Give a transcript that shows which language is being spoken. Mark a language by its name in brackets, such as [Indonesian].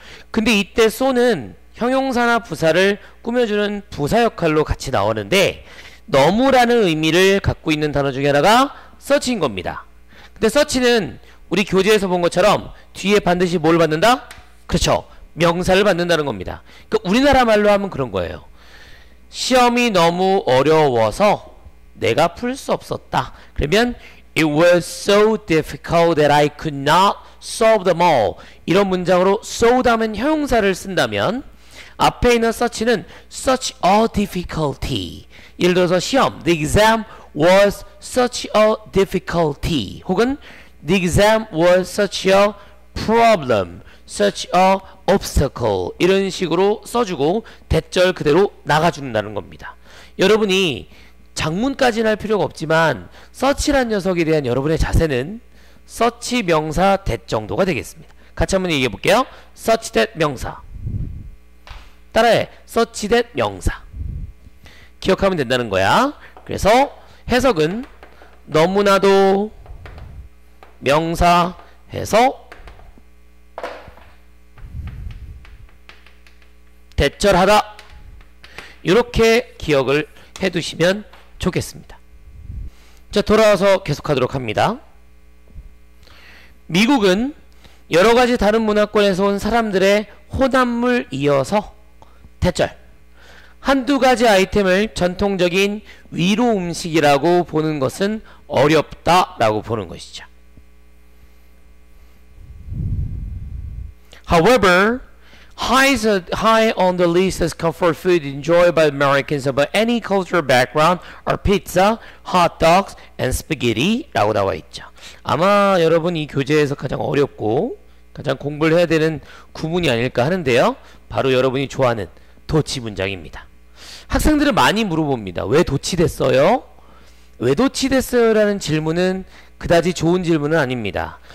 [Korean] 근데 이때 so는 형용사나 부사를 꾸며주는 부사 역할로 같이 나오는데 너무라는 의미를 갖고 있는 단어 중에 하나가 such인 겁니다. 근데 such는 우리 교재에서 본 것처럼 뒤에 반드시 뭘 받는다? 그렇죠. 명사를 받는다는 겁니다. 그러니까 우리나라 말로 하면 그런 거예요. 시험이 너무 어려워서 내가 풀 수 없었다. 그러면 [English] It was so difficult that I could not solve them all. [Korean] 이런 문장으로 so 다음엔 형용사를 쓴다면 앞에 있는 such는 [English] such a difficulty. [Korean] 예를 들어서 시험 [English] The exam was such a difficulty. 혹은 The exam was such a problem, such a obstacle. [Korean] 이런 식으로 써주고 대절 그대로 나가준다는 겁니다. 여러분이 장문까지는 할 필요가 없지만 such란 녀석에 대한 여러분의 자세는 such 명사 that 정도가 되겠습니다. 같이 한번 얘기해 볼게요. such that 명사. 따라해. such that 명사. 기억하면 된다는 거야. 그래서 해석은 너무나도 명사 해서 대절하다. 이렇게 기억을 해두시면 좋겠습니다. 자, 돌아와서 계속하도록 합니다. 미국은 여러가지 다른 문화권에서 온 사람들의 혼합물 이어서 대절. 한두 가지 아이템을 전통적인 위로 음식이라고 보는 것은 어렵다라고 보는 것이죠. [English] However, high on the list as comfort food enjoyed by Americans of any cultural background are pizza, hot dogs, and spaghetti [Korean] 라고 나와 있죠. 아마 여러분 이 교재에서 가장 어렵고 가장 공부를 해야 되는 구문이 아닐까 하는데요. 바로 여러분이 좋아하는 도치 문장입니다. 학생들은 많이 물어봅니다. 왜 도치됐어요? 왜 도치됐어요? 라는 질문은 그다지 좋은 질문은 아닙니다.